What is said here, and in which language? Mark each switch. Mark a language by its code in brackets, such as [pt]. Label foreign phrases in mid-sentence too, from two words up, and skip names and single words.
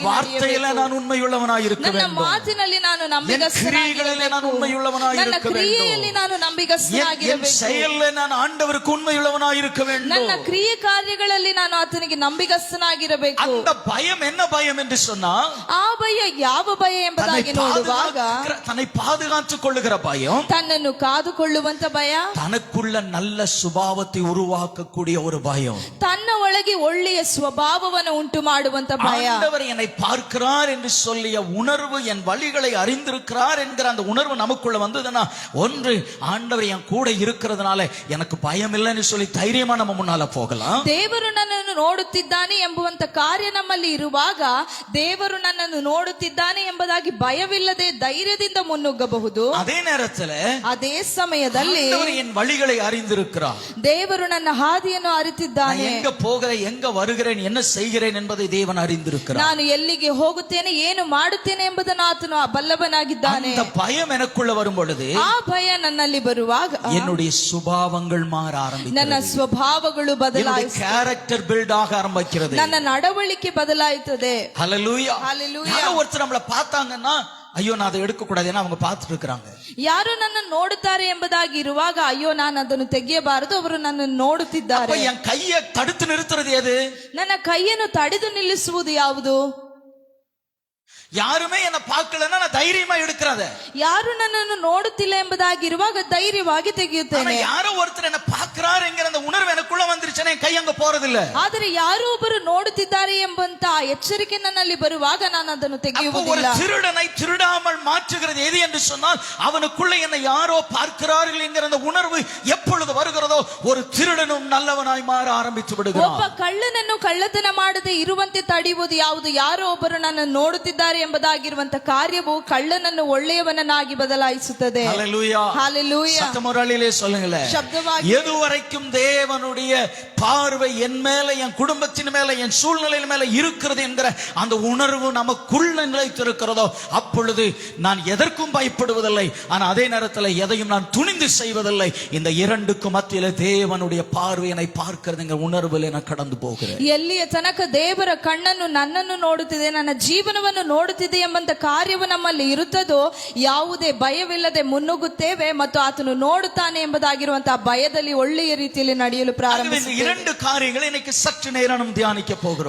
[ta] வார்த்தையில நான் உண்மையுள்ளவனாய் இருக்க [kn] ನನ್ನ [ta] வேண்டும். [kn] ಮಾತಿನಲ್ಲಿ ನಾನು [ta] என் [kn] ನಂಬಿಗಸ್ತನಾಗಿರಬೇಕು. [ta] கிரியைகளிலே நான் உண்மையுள்ளவனாய் [kn] ನನ್ನ [ta] இருக்க [kn] ಕ್ರಿಯೆಯಲ್ಲಿ [ta] வேண்டும். [kn] ನಾನು [ta] என் [kn] ನಂಬಿಗಸ್ತನಾಗಿರಬೇಕು. [ta] செயல்ல நான் ஆண்டவருக்கு உண்மையுள்ளவனாய் இருக்க வேண்டும். [kn] ನನ್ನ ಕ್ರಿಯೆ ಕಾರ್ಯಗಳಲ್ಲಿ ನಾನು ಆತನಿಗೆ ನಂಬಿಗಸ್ತನಾಗಿರಬೇಕು. [ta] அந்த பயம் என்ன பயம் என்று சொன்னா, [kn] ಆ ಭಯ ಯಾವ ಭಯ ಎಂಬುದಾಗಿ ನೋಡುವಾಗ [ta] தன்னை பாதுகாத்துக் கொள்ளுகிற பயம், [kn] ತನ್ನನ್ನು ಕಾದುಕೊಳ್ಳುವಂತ ಭಯ, [ta] தனக்குள்ள நல்ல சுபாவத்தை உருவாக்கக்கூடிய ஒரு பயம். [kn] ತನ್ನ ಒಳಗೆ ಒಳ್ಳೆಯ ಸ್ವಭಾವವನ್ನು ಉಂಟು ಮಾಡುವಂತ ಭಯ. [ta] ஆண்டவர் என்னை பார்க்கிறார் என்று சொல்லிய உணர்வு, என் வழிகளை அறிந்திருக்கிறார் என்கிற அந்த உணர்வு நமக்குள்ள வந்ததுன்னா, ஒன்று ஆண்டவர் என் கூட இருக்கிறதுனால எனக்கு பயம் இல்லைன்னு சொல்லி தைரியமா நம்ம முன்னால போகலாம். [kn] ದೇವರು ನನ್ನನ್ನು ನೋಡುತ್ತಿದ್ದಾನೆ ಎಂಬುವಂತ ಕಾರ್ಯ ನಮ್ಮಲ್ಲಿ ಇರುವಾಗ, ದೇವರು ನನ್ನನ್ನು ನೋಡುತ್ತಿದ್ದಾನೆ ಎಂಬುದಾಗಿ ಭಯವಿಲ್ಲದೆ ಧೈರ್ಯದಿಂದ ಮುನ್ನುಗ್ಗಬಹುದು. [ta] அதே நேரத்துல [kn] ಅದೇ ಸಮಯದಲ್ಲಿ [ta] ஆண்டவர் என் வழிகளை அறிந்திருக்கிறார். [kn] ದೇವರು ನನ್ನ ಹಾದಿಯನ್ನು [ta] நான் [kn] ಅರಿತಿದ್ದಾನೆ. [ta] எங்க போகிறேன், எங்க வருகிறேன், என்ன செய்கிறேன் என்பதை தேவன் அறிந்திருக்கிறார். [kn] ನಾನು ಎಲ್ಲಿಗೆ ಹೋಗುತ್ತೇನೆ, ಏನು ಮಾಡುತ್ತೇನೆ ಎಂಬುದನ್ನು ಆತನು ಬಲ್ಲವನಾಗಿದ್ದಾನೆ. [ta] அந்த பயம் எனக்குள்ள வரும் பொழுது [kn] ಆ ಭಯ ನನ್ನಲ್ಲಿ ಬರುವಾಗ [ta] என்னுடைய சுபாவங்கள் மாற [kn] ನನ್ನ [ta] ஆரம்பிக்கிறது. [kn] ಸ್ವಭಾವಗಳು ಬದಲಾಯಿಸುತ್ತದೆ. [en] character build [ta] ஆக ஆரம்பிக்கிறது. [kn] ನನ್ನ ನಡವಳಿಕೆ ಬದಲಾಯಿಸುತ್ತದೆ. [ta] ஹalleluya. [en] Hallelujah. [ta] யாரோ ஒருத்தர் நம்மள பார்த்தாங்கன்னா, ஐயோ நான் அதை எடுக்க கூடாது, ஏன்னா அவங்க பார்த்துட்டு இருக்காங்க. [kn] ಯಾರು ನನ್ನ ನೋಡುತ್ತಾರೆ ಎಂಬುದಾಗಿ ಇರುವಾಗ, ಅಯ್ಯೋ ನಾನು ಅದನ್ನು ತೆಗೆಯಬಾರದು, ಅವರು ನನ್ನನ್ನು ನೋಡುತ್ತಿದ್ದಾರೆ. [ta] அப்ப என் கையை தடுத்து நிறுத்துறது எது? [kn] ನನ್ನ ಕೈಯನ್ನು ತಡೆದು ನಿಲ್ಲಿಸುವುದು ಯಾವುದು? [ta] யாருமே என்ன பார்க்கலன்னா நான் தைரியமா எடுக்கிறத. [kn] ಯಾರು ನನ್ನನ್ನು ನೋಡುತ್ತಿಲ್ಲ ಎಂಬುದಾಗಿ ಇರುವಾಗ ಧೈರ್ಯವಾಗಿ ತೆಗೆಯುತ್ತೇನೆ. [ta] யாரோ ஒருத்தர் என்ன பார்க்கிறார் என்கிற அந்த உணர்வு எனக்குள்ள வந்துருச்சுன்னா என் கை அங்க போறதில்ல. [kn] ಆದರೆ ಯಾರೋ ಒಬ್ಬರು ನೋಡುತ್ತಿದ್ದಾರೆ ಎಂಬಂತ ಎಚ್ಚರಿಕೆ ನನ್ನಲ್ಲಿ ಬರುವಾಗ ನಾನು ಅದನ್ನು [ta] ஒரு [kn] ತೆಗೆಯುವುದಿಲ್ಲ. [ta] திருடனை திருடாமல் மாற்றுகிறது எது என்று சொன்னால், அவனுக்குள்ள என்னை யாரோ பார்க்கிறார்கள் என்கிற அந்த உணர்வு எப்பொழுது வருகிறதோ, ஒரு திருடனும் நல்லவனாய் மாற ஆரம்பித்து [kn] ಒಬ್ಬ [ta] விடுகிறான். [kn] ಕಳ್ಳನನ್ನು ಕಳ್ಳತನ ಮಾಡದೆ ಇರುವಂತೆ ತಡೆಯುವುದು ಯಾವುದು? ಯಾರೋ ಒಬ್ಬರು ನನ್ನನ್ನು ನೋಡುತ್ತಿದ್ದಾರೆ ಎಂಬುದಾಗಿರುವಂತ ಕಾರ್ಯವು ಕಳ್ಳನನ್ನು ಒಳ್ಳೆಯವನನ್ನಾಗಿ ಬದಲಾಯಿಸುತ್ತದೆ. [ta] ஹalleluya. [en] Hallelujah. [ta] சத்தமுறையிலே சொல்லுங்களே. [kn] ಶಬ್ದವಾಗಿ [ta] எதுவரைக்கும் தேவனுடைய பார்வை என் மேல, என் குடும்பத்தின் மேல, என் சூழ்நிலையின் மேல இருக்கிறது என்கிற அந்த உணர்வு நமக்குள்ள நிலைத்திருக்கிறதோ, அப்பொழுது நான் எதற்கும் பயப்படுவதில்லை. ஆனா அதே நேரத்தில் எதையும் நான் துணிந்து செய்வதில்லை. இந்த இரண்டுக்கும் மத்தியில தேவனுடைய பார்வை என்னை பார்க்கிறது என்கிற உணர்வில் என கடந்து போகிறேன். [kn] ಎಲ್ಲಿಯ ತನಕ ದೇವರ ಕಣ್ಣನ್ನು ನನ್ನನ್ನು ನೋಡುತ್ತಿದೆ, ನನ್ನ ಜೀವನವನ್ನು ನೋಡುತ್ತಿದೆ ಎಂಬಂತ ಕಾರ್ಯವು ನಮ್ಮಲ್ಲಿ ಇರುತ್ತದೋ, ಯಾವುದೇ ಭಯವಿಲ್ಲದೆ ಮುನ್ನುಗ್ಗುತ್ತೇವೆ ಮತ್ತು ಆತನು ನೋಡುತ್ತಾನೆ ಎಂಬುದಾಗಿರುವಂತಹ ಭಯದಲ್ಲಿ ಒಳ್ಳೆಯ ರೀತಿಯಲ್ಲಿ ನಡೆಯಲು ಪ್ರಾರಂಭಿಸುತ್ತೇವೆ. [ta] இரண்டு காரியங்களை இன்னைக்கு சற்று நேரம் நாம் தியானிக்க போகிறோம்.